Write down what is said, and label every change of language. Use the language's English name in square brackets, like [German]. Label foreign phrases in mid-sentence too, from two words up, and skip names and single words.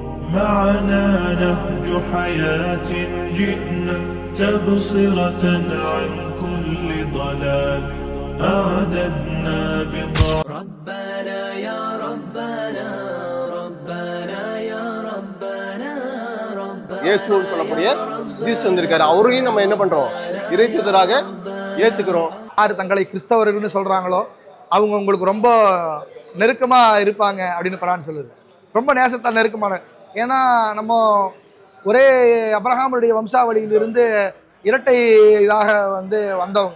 [Arabic] معنا نهج حياة جئنا تبصرة عن كل ضلال أعددنا ربنا يا ربنا ربنا يا ربنا ربنا [Tamil] இயேசுன்னு சொல்லக்கூடிய ஜீசஸ் வந்திருக்காரு. அவரையும் நம்ம என்ன பண்றோம்? இறைத்தூதராக ஏத்துக்கிறோம். யார் தங்களை கிறிஸ்தவர்கள்னு சொல்றாங்களோ அவங்க உங்களுக்கு ரொம்ப நெருக்கமா இருப்பாங்க அப்படின்னு குர்ஆன் சொல்லுது. ரொம்ப நேசத்தால் நெருக்கமான. ஏன்னா நம்ம ஒரே அப்ரஹாமுடைய வம்சாவளியிலிருந்து இரட்டை இதாக வந்தவங்க.